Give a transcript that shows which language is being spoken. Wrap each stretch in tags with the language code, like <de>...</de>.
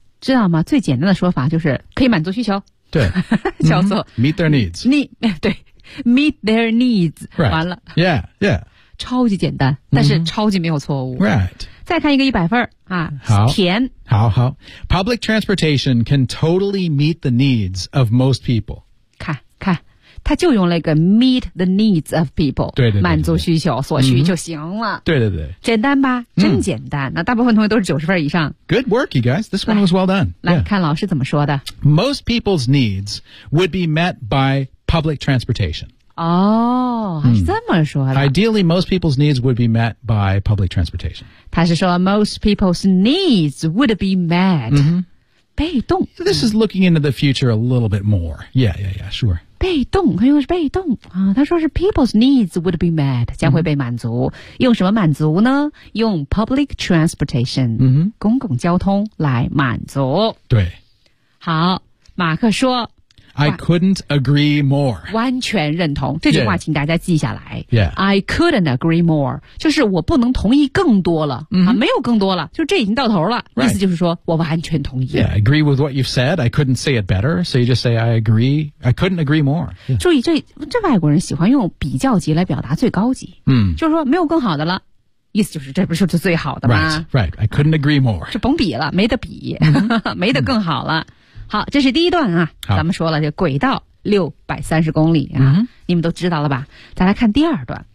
<zh>知道吗最简单的说法就是可以满足需求。对。叫做、mm-hmm.</zh> <en>Meet their needs. 对。Meet their needs.、 Right.</en> <zh>完了。</zh> <en>Yeah, yeah.</en> <zh>超级简单但是超级没有错误。</zh> <en>Mm-hmm. Right.</en> <zh>再看一个100分。啊好。甜。好好。</zh> <en>Public transportation can totally meet the needs of most people.</en> <zh>看看。他就用那个</zh> <en>meet the needs of people</en> <zh>对对对对满足需求所需就行了、对对对简单吧真简单、那大部分同学都是90分以上</zh> <en>Good work you guys This one was well done</en> <zh>来、yeah. 看老师怎么说的</zh> <en>Most people's needs would be met by public transportation</en> <zh>哦、是这么说的</zh> <en>Ideally most people's needs would be met by public transportation</en> <zh>他是说</zh> <en>most people's needs would be met、被动 This is looking into the future a little bit more Yeah yeah yeah sure</en> <zh>被动他用的是被动、他说是</zh> <en>people's needs would be met</en> <zh>将会被满足、用什么满足呢用 public transportation、公共交通来满足对好马克说</zh> <en>I couldn't agree more</en> <zh>完全认同这句话请大家记下来</zh> <en>yeah. I couldn't agree more</en> <zh>就是我不能同意更多了、没有更多了就这已经到头了、</zh> <en>right.</en> <zh>意思就是说我完全同意</zh> <en>yeah, I agree with what you've said I couldn't say it better So you just say I agree I couldn't agree more、yeah.</en> <zh>注意这外国人喜欢用比较级来表达最高级、就是说没有更好的了意思就是这不是就最好的吗</zh> <en>Right, right, I couldn't agree more</en> <zh>就甭比了没得比、没得更好了、好这是第一段啊咱们说了这轨道630公里啊、你们都知道了吧再来看第二段</zh>